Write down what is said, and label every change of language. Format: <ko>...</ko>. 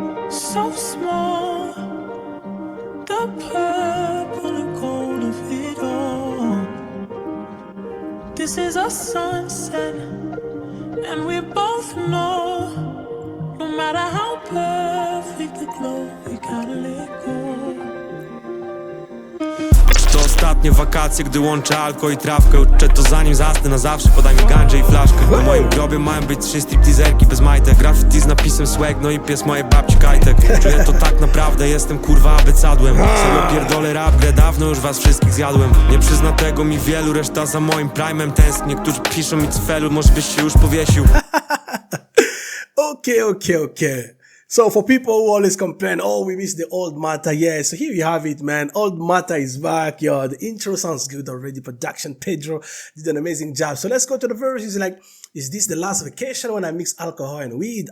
<en>So small, the purple and gold of it all. This is our sunset, and we both know, no matter how perfect the glow, we gotta let go.</en> <pl>To ostatnie wakacje, gdy łączę alko i trawkę. Uczę to zanim zasnę na zawsze, podaj mi gandzie i flaszkę. Na moim grobie mają być 3 stripteaserki bez majtek. Graffiti z napisem swag, no i pies mojej babci kajtek. Czuję to tak naprawdę, jestem kurwa abecadłem. Serio pierdolę rap, grę dawno już was wszystkich zjadłem. Nie przyzna tego mi wielu, reszta za moim prime'em tęskni. Niektórzy piszą mi cfelu, może byś się już powiesił.</pl> <en>Okay. So for people who always complain, oh, we miss the old Mata, yeah, so here you have it, man. Old Mata is back, yo. The intro sounds good already. Production, Pedro did an amazing job. So let's go to the verse. It's like, is this the last vacation when I mix alcohol and weed?</en>